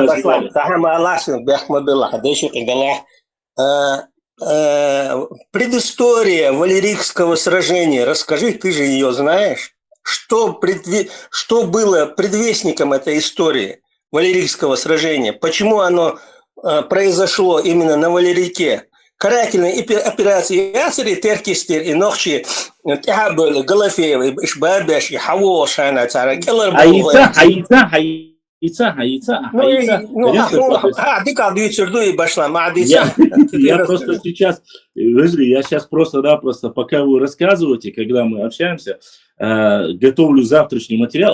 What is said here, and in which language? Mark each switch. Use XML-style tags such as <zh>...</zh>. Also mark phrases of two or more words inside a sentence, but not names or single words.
<ru>Предыстория Валерийского сражения, расскажи, ты же ее знаешь. Что было предвестником этой истории Валерийского сражения? Почему оно произошло именно на Валерийке? Карательные операции Ясери, Теркистер и Нохчи, Тябель, Галафеев, Ишбабеш, и Хавош, Я просто сейчас просто-напросто, пока вы рассказываете, когда мы общаемся, готовлю завтрашний материал.</ru>